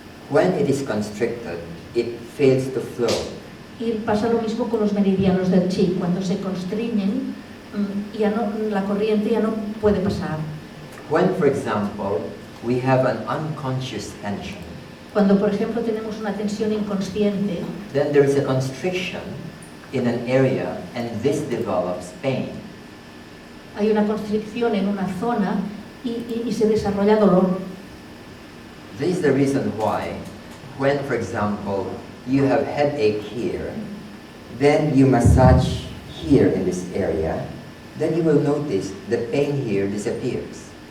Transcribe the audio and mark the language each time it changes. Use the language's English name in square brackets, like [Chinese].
[English] When it is constricted, it fails to flow. [Spanish] Y pasa lo mismo con los meridianos del chi. Cuando se constriñen, la corriente ya no puede pasar. [English] When, for example, we have an unconscious tension, [Spanish] Cuando, por ejemplo, tenemos una tensión inconsciente, [English] then there is a constriction in an area and this develops pain. [Spanish] hay una constricción en una zona y se desarrolla dolor. [English] This is the reason why, when, for example, you have headache here, then you massage here in this area, then you will notice the pain here disappears.